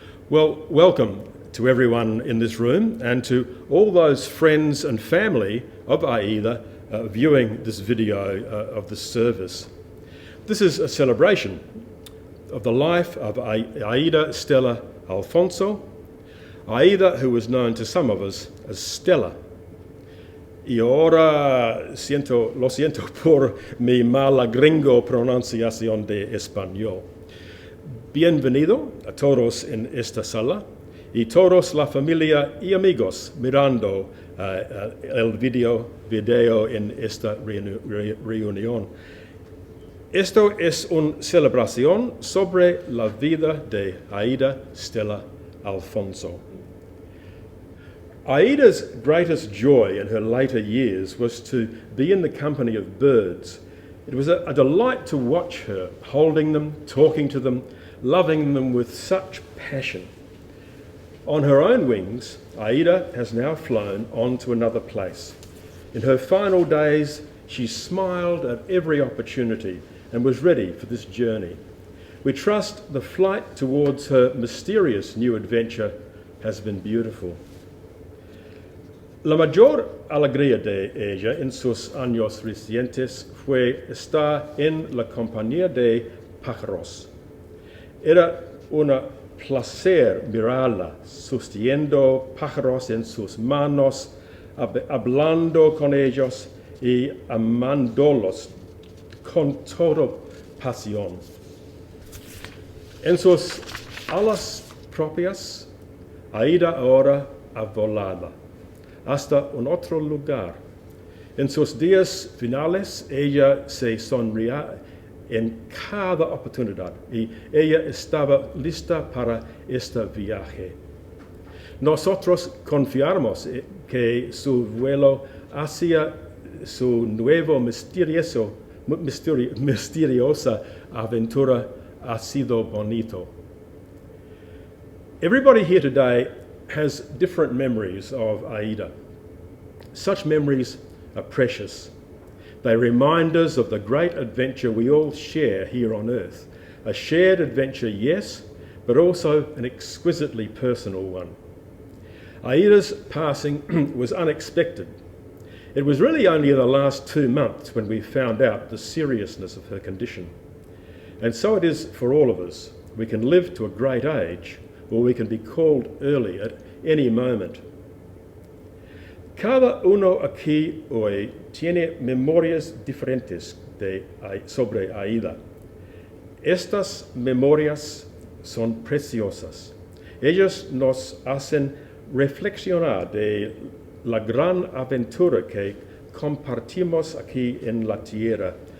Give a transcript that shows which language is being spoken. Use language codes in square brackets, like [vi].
[en] Well, welcome to everyone in this room and to all those friends and family of Aida viewing this video of this service. This is a celebration of the life of Aida Stella Alfonzo, Aida who was known to some of us as Stella. [es] Y ahora lo siento por mi mala gringo pronunciación de español. Bienvenido a todos en esta sala y todos la familia y amigos mirando el video en esta reunión. Esto es una celebración sobre la vida de Aida Stella Alfonzo. [en] Aida's greatest joy in her later years was to be in the company of birds. It was a delight to watch her, holding them, talking to them, loving them with such passion. On her own wings, Aida has now flown on to another place. In her final days, she smiled at every opportunity and was ready for this journey. We trust the flight towards her mysterious new adventure has been beautiful. [es] La mayor alegría de ella en sus años recientes fue estar en la compañía de pájaros. Era un placer mirarla, sosteniendo pájaros en sus manos, hablando con ellos y amándolos con toda pasión. En sus alas propias, Aida ahora ha volado hasta un otro lugar. En sus días finales, ella se sonreía en cada oportunidad y ella estaba lista para este viaje. Nosotros confiamos que su vuelo hacia su nuevo misteriosa aventura ha sido bonito. [en] Everybody here today has different memories of Aida. Such memories are precious. They remind us of the great adventure we all share here on earth. A shared adventure, yes, but also an exquisitely personal one. Aida's passing was unexpected. It was really only in the last 2 months when we found out the seriousness of her condition. And so it is for all of us. We can live to a great age, or we can be called early at any moment. [es] Cada uno aquí hoy tiene memorias diferentes sobre Aida. Estas memorias son preciosas. Ellas nos hacen reflexionar de la gran aventura que compartimos aquí en la tierra.